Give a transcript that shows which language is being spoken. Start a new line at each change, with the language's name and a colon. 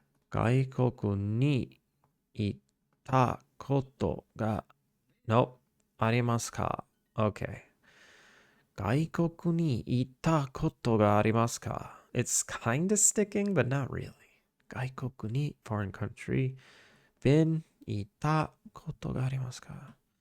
Japanese: 外国に行ったことが
English: Nope.
Japanese: ありますか?
English: Okay.
Japanese: 外国に行ったことがありますか?
English: It's kind of sticking, but not really.
Japanese: 外国に
English: foreign country. Been
Japanese: 行ったことがありますか?